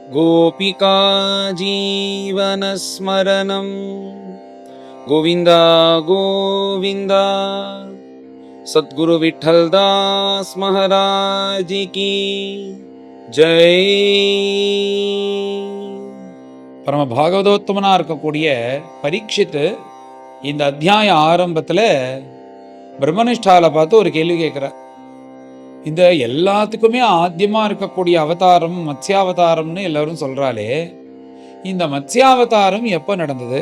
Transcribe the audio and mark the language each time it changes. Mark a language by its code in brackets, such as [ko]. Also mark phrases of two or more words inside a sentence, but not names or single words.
[sa] गोपिका जीवनस्मरणं गोविन्द गोविन्द। [hi] सद्गुरु विठ्ठलदास महाराज की जय। [ta] பரம பாகவதோத்தமனா இருக்கக்கூடிய பரீட்சித்து இந்த அத்தியாய ஆரம்பத்துல பிரம்மனிஷ்டால பார்த்து ஒரு கேள்வி கேட்கிறார். இந்த எல்லாத்துக்குமே ஆத்தியமா இருக்கக்கூடிய அவதாரம் மத்ஸ்யாவதாரம்னு எல்லாரும் சொல்றாலே, இந்த மத்ஸ்யாவதாரம் எப்ப நடந்தது?